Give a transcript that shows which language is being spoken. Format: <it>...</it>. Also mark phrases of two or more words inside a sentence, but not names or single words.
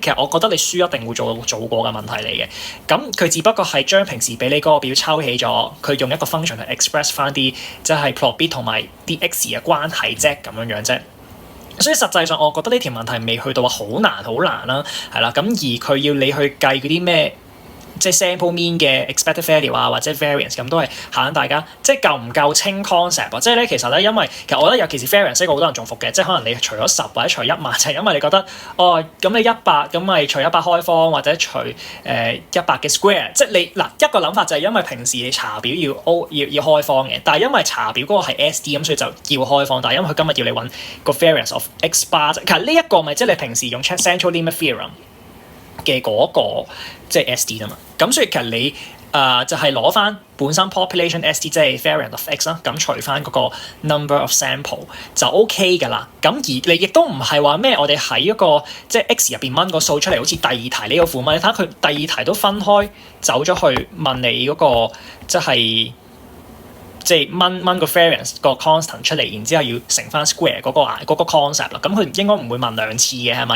<yue>其實我覺得你書一定會做過嘅問題嚟嘅，咁佢只不過係將平時俾你嗰個表抽起咗，佢用一個 function 去 express 翻啲即係</yue> <en>plot b</en> <yue>同埋啲 x 嘅關係啫，咁樣啫。所以實際上我覺得呢條問題未去到話好難啦，係啦，咁而佢要你去計嗰啲咩？即係</yue> <en>sample mean</en> <yue>嘅</yue> <en>expected value</en> <yue>啊，或者 variance 咁都係考緊大家，即係夠唔夠清 concept 啊？即係咧，其實咧，因為其實我覺得尤其是 variance 呢個好多人中伏嘅，即係可能你除咗10或者除100，就係因為你覺得哦，咁你100咁咪除100開方或者除100嘅 square， 即係你嗱一個諗法就係因為平時你查表要開方嘅，但係因為查表嗰個係 SD 咁，所以就要開方，但係因為佢今日要你揾個</yue> <en>variance of x bar，</en> <yue>其實呢一個咪即係你平時用</yue> <en>central limit theorem</en> <yue>嘅嗰個即係 SD 啊嘛，咁所以其實你就係攞翻本身</yue> <en>population SD</en> <yue>即係</yue> <en>variance of x</en> <yue>啦，咁除翻嗰個</yue> <en>number of sample</en> <yue>就 OK 㗎啦。咁而你亦都唔係話咩，我哋喺一個即係 x 入邊掹個數出嚟，好似第二題呢個符文，你睇下佢第二題都分開走咗去問你嗰個即係掹個 variance 個 constant 出嚟，然之後要乘翻 square 嗰個 concept 啦。咁佢應該唔會問2次嘅係咪？</yue>